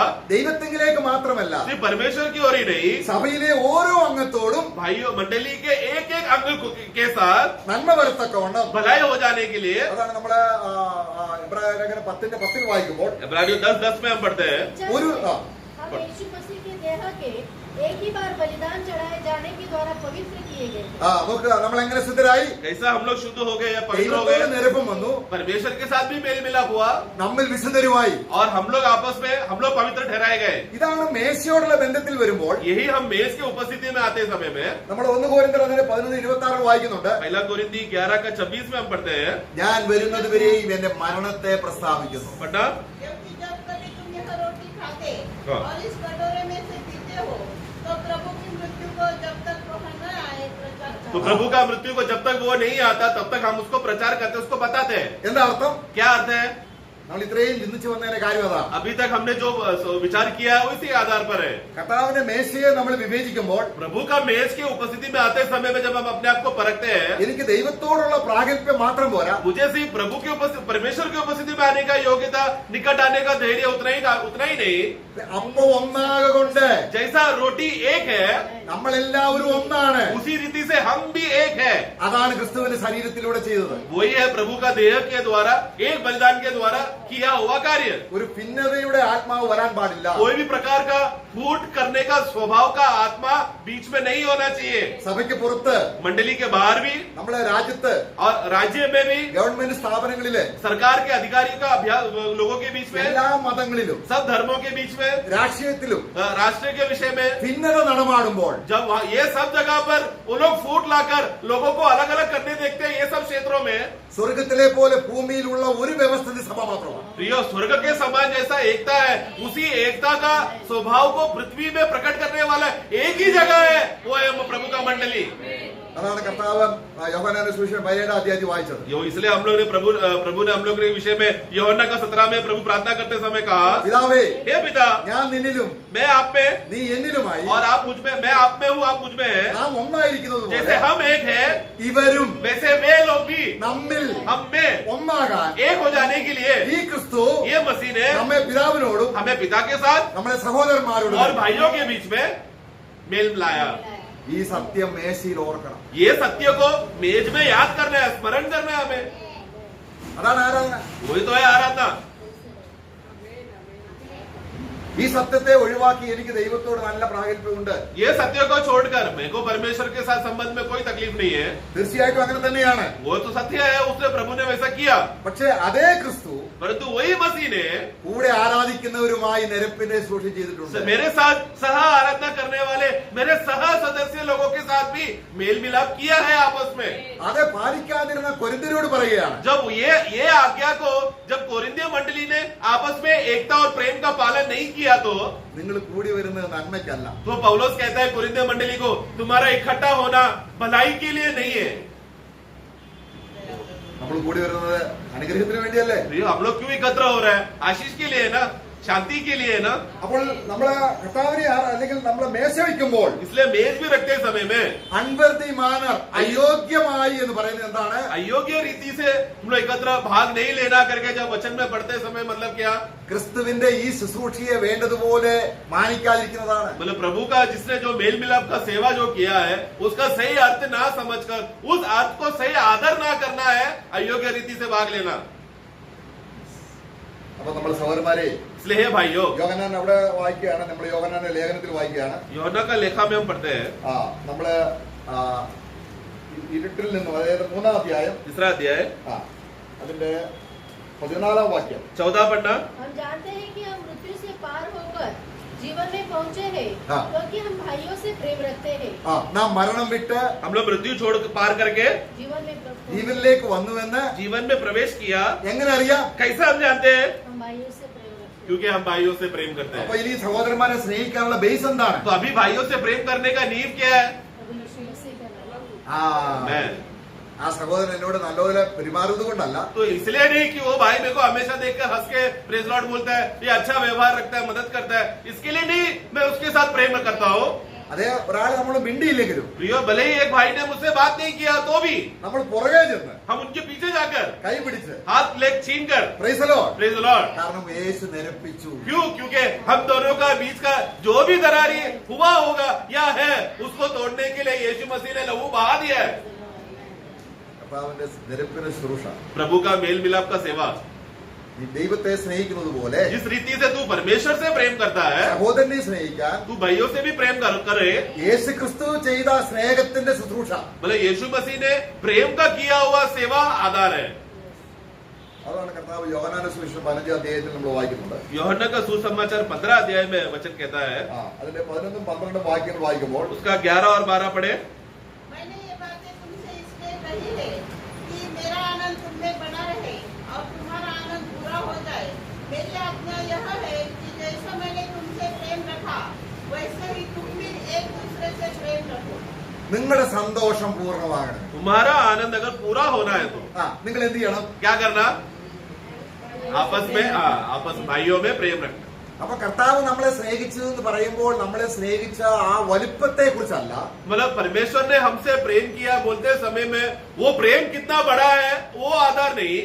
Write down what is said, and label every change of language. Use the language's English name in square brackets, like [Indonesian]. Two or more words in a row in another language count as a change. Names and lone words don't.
[Malayalam] ദൈവത്തിങ്കിലേക്ക് മാത്രമല്ല [Hindi] सिर्फ परमेश्वर की ओर ही नहीं, [Malayalam] സഭയിലെ ഓരോ അംഗത്തോടും [Hindi] भाइयों मंडली के एक एक अंग के साथ [Malayalam] നന്മ വരത്തക്കവണ്ണം [Hindi] भलाई हो जाने के लिए। [Malayalam] അതാണ് നമ്മള് എബ്രായ ലേഖനം 10:10 വായിക്കുമ്പോൾ [Hindi] इब्रानियों 10:10 में हम पढ़ते हैं, [Malayalam] ഒരു [Hindi] हम यीशु मसीह के देह के एक ही बार बलिदान चढ़ाए जाने के द्वारा पवित्र किए गए। [Malayalam] നോക്കുക, നമ്മൾ എങ്ങനെ ശുദ്ധരായി? [Hindi] कैसा हम लोग शुद्ध हो गए या पवित्र हो [Malayalam] ദൈവത്തോട് [Hindi] गए, [Malayalam] നിരപ്പം വന്നു, [Hindi] परमेश्वर के साथ भी मेल मिलाप हुआ [Malayalam] നമ്മിൽ വിശുദ്ധരുമായി. [Hindi] और हम लोग आपस में हम लोग पवित्र ठहराए गए। [Malayalam] ഇതാണ് മേശയോടുള്ള ബന്ധത്തിൽ വരുമ്പോൾ [Hindi] यही हम मेज के उपस्थिति में आते समय में [Malayalam] നമ്മൾ 1 കൊരിന്ത്യർ 11:26 വായിക്കുന്നുണ്ട്. [Hindi] पहला कोरिन्थी 11:26 में हम पढ़ते हैं, [Malayalam] ഞാൻ വരുന്നത് വരെയും എന്റെ മരണത്തെ പ്രസ്താവിക്കുന്നു. [Hindi] पढ़ना। क्योंकि जब कभी तुम यह रोटी खाते हाँ। और इस कटोरे में से पीते हो तो प्रभु की मृत्यु को जब तक वह न आए प्रचार तो करो। प्रभु का मृत्यु को जब तक वो नहीं आता तब तक हम उसको प्रचार करते, उसको बताते हैं। [Malayalam] എന്താ അർത്ഥം? [Hindi] क्या अर्थ है? [Malayalam] നമ്മൾ ഇത്രയും ചിന്തിച്ചു വന്നതിന്റെ കാര്യം അതാണ്. [Hindi] अभी तक हमने जो विचार किया है उसी आधार पर है। [Malayalam] കർത്താവിന്റെ മേശയെ നമ്മൾ വിവേചിക്കുമ്പോൾ [Hindi] प्रभु का मेज की उपस्थिति में आते समय में जब हम अपने आप को परखते हैं, [Malayalam] എനിക്ക് ദൈവത്തോടുള്ള പ്രാഗൽഭ്യം മാത്രം പോരാ, [Hindi] मुझे सिर्फ प्रभु की उपस्थिति, परमेश्वर की उपस्थिति में आने का योग्यता, निकट आने का धैर्य उतना ही नहीं, [Malayalam] അപ്പൊ ഒന്നാകൊണ്ട് [Hindi] जैसा रोटी एक है [Malayalam] നമ്മളെല്ലാവരും ഒന്നാണ്. [Hindi] उसी रीति से हम भी एक है। [Malayalam] അതാണ് ക്രിസ്തുവിന്റെ ശരീരത്തിലൂടെ ചെയ്തത്. [Hindi] वही है प्रभु का देह के द्वारा, एक बलिदान के द्वारा किया हुआ कार्य। [Malayalam] ഒരു ഭിന്നതയുടെ ആത്മാവ് വരാൻ പാടില്ല. [Hindi] कोई भी प्रकार का फूट करने का स्वभाव का आत्मा बीच में नहीं होना चाहिए। [Malayalam] സഭയ്ക്ക് പുറത്ത്, [Hindi] मंडली के बाहर भी [Malayalam] നമ്മളെ രാജ്യത്ത്, [Hindi] और राज्य में भी, [Malayalam] ഗവൺമെന്റ് സ്ഥാപനങ്ങളില്, [Hindi] सरकार के अधिकारियों का अभ्यास, लोगों के बीच में, [Malayalam] എല്ലാ മതങ്ങളിലും, [Hindi] सब धर्मों के बीच में, [Malayalam] രാഷ്ട്രീയത്തിലും [Hindi] राष्ट्र के विषय में, [Malayalam] ഭിന്നത നടമാടുമ്പോൾ [Hindi] जब ये सब जगह पर वो लोग फूट लाकर लोगों को अलग अलग करने देखते हैं, ये सब क्षेत्रों में [Malayalam] സ്വർഗത്തിലെ പോലെ ഭൂമിയിലുള്ള ഒരു വ്യവസ്ഥിതി സഭ മാത്രമാണ്. [Hindi] प्रियो, स्वर्ग के समान जैसा एकता है, उसी एकता का स्वभाव को पृथ्वी में प्रकट करने वाला एक ही जगह है, वो है प्रभु का मंडली। [Malayalam] അതാണ് കർത്താവ് യോഹന്നാന്റെ സുവിശേഷം 17 വായിച്ചത്. [Hindi] यो इसलिए हम लोग ने प्रभु ने हम लोग के विषय में यूहन्ना का 17 में प्रभु प्रार्थना करते समय कहा, [Malayalam] പിതാവേ, [Hindi] हे पिता, [Malayalam] ഞാൻ നിന്നിലും [Hindi] मैं आप में [Malayalam] നീ എന്നിലുമായി [Hindi] और आप मुझ में, मैं आप में हूँ, आप मुझ में है, [Malayalam] നാം ഒന്നായിരിക്കുന്നത് [Hindi] जैसे [Malayalam] പോലെ [Hindi] हम एक है [Malayalam] ഇവരും [Hindi] वैसे वे लोग भी [Malayalam] നമ്മിൽ [Hindi] हम में [Malayalam] ഒന്നാകാൻ [Hindi] एक हो जाने के लिए [Malayalam] ഈ ക്രിസ്തു [Hindi] ये मसीह ने [Malayalam] നമ്മെ പിതാവിനോടും [Hindi] हमें पिता के साथ [Malayalam] നമ്മുടെ സഹോദരന്മാരോടും [Hindi] और भाइयों के बीच में मेल मिलाया। [Malayalam] ഈ സത്യം മേശയിൽ ഓർക്കണം. [Hindi] ये सत्य को मेज में याद करना है, स्मरण करना है हमें। [Malayalam] അതാണ് ആരാധന. [Hindi] वही तो है आराधना। [Malayalam] ഈ സത്യത്തെ ഒഴിവാക്കി എനിക്ക് ദൈവത്തോട് നല്ല പ്രാഗൽഭ്യമുണ്ട്. [Hindi] ये सत्य को छोड़कर मेरे को परमेश्वर के साथ संबंध में कोई तकलीफ नहीं है, [Malayalam] തീർച്ചയായിട്ടും അങ്ങനെ തന്നെയാണ്. [Hindi] वो तो सत्य है, उसने प्रभु ने वैसा किया। [Malayalam] പക്ഷേ അതേ ക്രിസ്തു [Hindi] परंतु वही मसीह ने [Malayalam] കൂടെ ആരാധിക്കുന്നവരുമായി നിരപ്പിനെ സൂക്ഷിച്ച് ചെയ്തിട്ടുണ്ട്. [Hindi] मेरे साथ सह आराधना करने वाले मेरे सह सदस्य लोगों के साथ भी मेल मिलाप किया है आपस में। [Malayalam] അത് പാലിക്കാതിരുന്ന കൊരിന്ത്യരോട് പറയുകയാണ്, [Hindi] जब ये आज्ञा को जब कोरिन्थिय मंडली ने आपस में एकता और प्रेम का पालन नहीं किया तो [Malayalam] നിങ്ങൾ കൂടി വരുന്നത് നന്മയ്ക്കല്ല. [Hindi] तो पौलुस कहता है कोरिन्थिय मंडली को, तुम्हारा इकट्ठा होना भलाई के लिए नहीं है। [Malayalam] നമ്മൾ കൂടി വരുന്നത് അനുഗ്രഹത്തിന് വേണ്ടിയല്ലേ? [Hindi] हम लोग क्यों एकत्र हो रहे हैं? आशीष के लिए है ना। शांति के लिए है ना। [Malayalam] അപ്പോൾ നമ്മള് കർത്താവിനെ അല്ലെങ്കിൽ നമ്മളെ മേശ വയ്ക്കുമ്പോൾ [Hindi] इसलिए मेज भी रखते समय में [English] unworthy manner [Malayalam] അയോഗ്യമായി എന്ന് പറയുന്നത് എന്താണ്? [Hindi] अयोग्य रीति से हम लोग एकत्र भाग नहीं लेना करके जब वचन में पढ़ते समय मतलब क्या, [Malayalam] ക്രിസ്തുവിന്റെ ഈ ശുശ്രൂഷയെ വേണ്ടതുപോലെ മാനിക്കാതിരിക്കുന്നതാണ്. [Hindi] मतलब प्रभु का जिसने जो मेल मिलाप का सेवा जो किया है उसका सही अर्थ ना समझकर उस अर्थ को सही आदर ना करना है, अयोग्य रीति से भाग लेना। [Malayalam] അപ്പൊ നമ്മൾ സഹോദരന്മാരെ, [Hindi] इसलिए हे भाइयों, [Malayalam] യോഹന്നാൻ അവിടെ വായിക്കുകയാണ്, നമ്മൾ യോഹന്നാന്റെ ലേഖനത്തിൽ വായിക്കുകയാണ്. [Hindi] यूहन्ना का लेखा में हम पढ़ते हैं [Malayalam] നമ്മള് ഇരുട്ടിൽ നിന്നും, അതായത് 3-ാം അധ്യായം [Hindi] 3रा अध्याय [Malayalam] അതിന്റെ 14-ാം വാക്യം. [Hindi] 14 पढ़ना। हम जानते हैं कि हम मृत्यु से पार होकर जीवन में पहुँचे हैं, हाँ। क्योंकि हम भाइयों से प्रेम रखते हैं। [Malayalam] നാം മരണം വിട്ട് [Hindi] हम लोग मृत्यु छोड़ पार करके जीवन में पहुँचे। [Malayalam] ജീവനിലേക്ക് വന്നുവെന്ന് [Hindi] जीवन में प्रवेश किया। എങ്ങനെ അറിയാം? कैसे हम जानते हैं? हम भाइयों से प्रेम रखते हैं। क्योंकि हम भाइयों से प्रेम करते [Malayalam] അപ്പൊ [Hindi] हैं। [Malayalam] ഇനി സഹോദരന്മാരെ സ്നേഹിക്കാനുള്ള ബേസ് എന്താണ്? [Hindi] तो अभी भाइयों से प्रेम करने का नींव क्या है? प्रभु यीशु मसीह का नाम। मैं [Malayalam] ആ സഹോദരൻ എന്നോട് നല്ലപോലെ പെരുമാറുന്നത് കൊണ്ടല്ല, [Hindi] तो इसलिए नहीं कि वो भाई मेरे को हमेशा देखकर हंस के [English] praise Lord [Hindi] बोलता है, ये अच्छा व्यवहार रखता है, मदद करता है, इसके लिए नहीं मैं उसके साथ प्रेम करता हूँ। [Malayalam] അതേ ഒരാൾ നമ്മൾ മിണ്ടിയില്ലെങ്കിലും [Hindi] प्रियो, भले ही एक भाई ने मुझसे बात नहीं किया तो भी [Malayalam] നമ്മൾ പുറകെ ചെന്ന് [Hindi] हम उनके पीछे जाकर [Malayalam] കൈ പിടിച്ച് [Hindi] हाथ लेग छीन कर [English] Praise the Lord, Praise Lord. [Malayalam] കാരണം യേശു നിരപ്പിച്ചു. [Hindi] क्यों? क्योंकि हम दोनों का बीच का जो भी दरारी हुआ होगा या है, उसको तोड़ने के लिए यीशु मसीह ने लहू बहा दिया है। [Malayalam] കർത്താവിന്റെ നിരപ്പിന് ശുശ്രൂഷ. [Hindi] प्रभु का मेल मिलाप का सेवा, [Malayalam] നീ ദൈവത്തെ സ്നേഹിക്കുന്നത് പോലെ [Hindi] जिस रीति से तू परमेश्वर से प्रेम करता है, [Malayalam] സഹോദരനെ സ്നേഹിക്കാൻ [Hindi] तू भाइयों से भी प्रेम करे। [Malayalam] യേശു ക്രിസ്തു ചെയ്ത സ്നേഹത്തിന്റെ ശുശ്രൂഷ, [Hindi] मतलब यीशु मसीह ने प्रेम का किया हुआ सेवा आधार है। [Malayalam] അതാണ് കർത്താവ് യോഹന്നാന്റെ സുവിശേഷം 15-ാം അധ്യായത്തിൽ നമ്മൾ വായിക്കുന്നുണ്ട്. [Hindi] यूहन्ना का सुसमाचार 15 अध्याय में वचन कहता है, [Malayalam] അതിന്റെ 11-12 വാക്യങ്ങൾ വായിക്കുമ്പോൾ [Hindi] उसका 11 और 12 पढ़े। मैंने ये बातें तुमसे इसलिए कही है कि मेरा आनंद तुम में बना रहे और तुम्हारा आनंद पूरा हो जाए। मेरी आज्ञा यह है कि जैसा मैंने तुमसे प्रेम रखा वैसे ही तुम भी एक दूसरे से प्रेम रखो। നിങ്ങളുടെ സന്തോഷം പൂർണ്ണമാകണം. तुम्हारा आनंद अगर पूरा होना है तो നിങ്ങൾ എന്ത് ചെയ്യണം? क्या करना? आपस भाइयों में प्रेम रखना। [Malayalam] അപ്പൊ കർത്താവ് നമ്മളെ സ്നേഹിച്ചു എന്ന് പറയുമ്പോൾ നമ്മളെ സ്നേഹിച്ച ആ വലുപ്പത്തെ കുറിച്ചല്ല, [Hindi] मतलब परमेश्वर ने हमसे प्रेम किया बोलते समय में वो प्रेम कितना बड़ा है वो आधार नहीं,